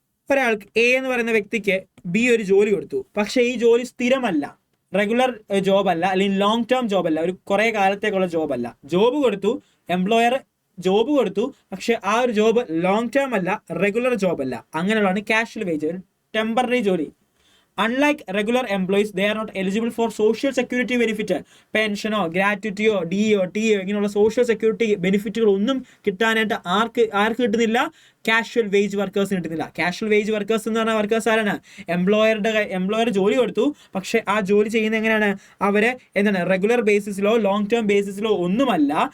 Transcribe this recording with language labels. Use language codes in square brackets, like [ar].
[ml] ഒരാൾക്ക് എ എന്ന് പറയുന്ന വ്യക്തിക്ക് ബി ഒരു ജോലി കൊടുത്തു, പക്ഷേ ഈ ജോലി സ്ഥിരമല്ല, റെഗുലർ ജോബ് അല്ല, അല്ലെങ്കിൽ ലോങ് ടേം ജോബ് അല്ല, ഒരു കുറേ കാലത്തേക്കുള്ള ജോബ് അല്ല. ജോബ് കൊടുത്തു, എംപ്ലോയർ ജോബ് കൊടുത്തു, പക്ഷെ ആ ഒരു ജോബ് ലോങ് ടേം അല്ല, റെഗുലർ ജോബ് അല്ല. അങ്ങനെയുള്ളതാണ് കാഷ്വൽ വേജ്, ഒരു ടെമ്പററി ജോലി. [en] Unlike regular employees, they are not eligible for social security benefit. [ml] പെൻഷനോ ഗ്രാറ്റുറ്റിയോ deo ടിയോ ഇങ്ങനെയുള്ള സോഷ്യൽ സെക്യൂരിറ്റി ബെനിഫിറ്റുകൾ ഒന്നും കിട്ടാനായിട്ട് ആർക്ക് കിട്ടുന്നില്ല? കാഷ്വൽ വേജ് വർക്കേഴ്സിന് കിട്ടുന്നില്ല. കാഷ്വൽ വേജ് വർക്കേഴ്സ് എന്ന് പറഞ്ഞാൽ വർക്കേഴ്സ് ആരാണ്? എംപ്ലോയർ ജോലി കൊടുത്തു, പക്ഷെ ആ ജോലി ചെയ്യുന്നത് എങ്ങനെയാണ്? അവരെ റെഗുലർ ബേസിസിലോ ലോങ് ടേം ബേസിസിലോ ഒന്നുമല്ല.